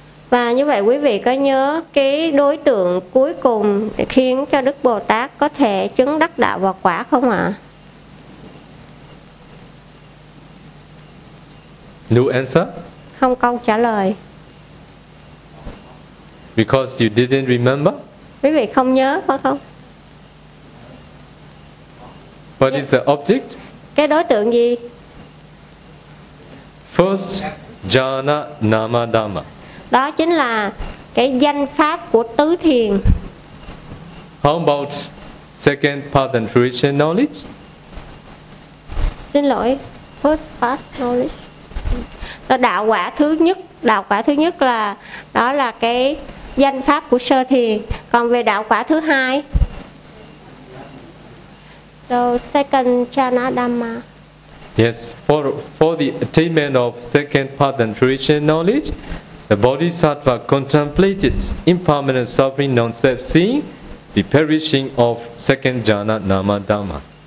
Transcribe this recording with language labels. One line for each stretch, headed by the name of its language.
Vietnamese: Và như vậy quý vị có nhớ cái đối tượng cuối cùng khiến cho Đức Bồ Tát có thể chứng đắc đạo và quả không ạ?
English: No answer?
Vietnamese: Không câu trả lời.
English: Because you didn't remember?
Vietnamese: Quý vị không nhớ phải không?
English: What is the object?
Vietnamese: Cái đối tượng gì?
English: First jhana nama dhamma.
Vietnamese: Đó chính là cái danh pháp của tứ thiền.
English: How about second path and fruition knowledge?
Vietnamese: Xin lỗi,
English: first path knowledge.
Vietnamese: Đó, đạo quả thứ nhất là đó là cái danh pháp của sơ thiền. Còn về đạo quả thứ hai,
English: so second jhana dhamma. Yes, for the attainment of second path and fruition knowledge, the bodhisattva contemplated impermanent suffering non-self, seeing the perishing of second jhana nama dhamma.